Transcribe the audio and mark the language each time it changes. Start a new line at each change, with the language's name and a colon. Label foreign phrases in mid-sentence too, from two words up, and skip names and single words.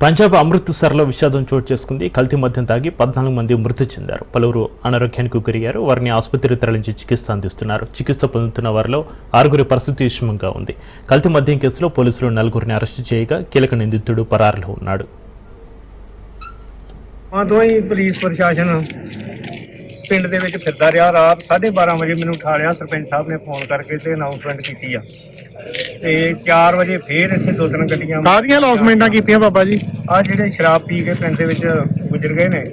Telugu: పంజాబ్ అమృత్సర్లో విషాదం చోటు చేసుకుంది. కల్తీ మద్యం తాగి 14 మంది మృతి చెందారు. పలువురు అనారోగ్యానికి గురయ్యారు. వారిని ఆసుపత్రికి తరలించి చికిత్స అందిస్తున్నారు. చికిత్స పొందుతున్న వారిలో 6 పరిస్థితి విషమంగా ఉంది. కల్తీ మద్యం కేసులో పోలీసులు 4 అరెస్టు చేయగా కీలక నిందితుడు పరారులో ఉన్నాడు.
Punjabi: ਪੁਲਿਸ ਪ੍ਰਸ਼ਾਸਨ ਪਿੰਡ ਦੇ ਵਿੱਚ ਫਿਰਦਾ ਰਿਹਾ। ਰਾਤ 12:30 ਵਜੇ ਮੈਨੂੰ ਉਠਾ ਲਿਆ ਸਰਪੰਚ ਸਾਹਿਬ ਨੇ ਫੋਨ ਕਰਕੇ ਤੇ ਅਨਾਉਂਸਮੈਂਟ ਕੀਤੀ ਆ ਤੇ 4 ਵਜੇ ਫੇਰ ਇੱਥੇ 2-3 ਗੱਡੀਆਂ ਕਾਹਦੀਆਂ ਅਨਾਉਂਸਮੈਂਟਾਂ ਕੀਤੀਆਂ ਬਾਬਾ ਜੀ? ਆ ਜਿਹੜੇ ਸ਼ਰਾਬ ਪੀ ਕੇ ਪਿੰਡ ਦੇ ਵਿੱਚ ਗੁਜ਼ਰ ਗਏ ਨੇ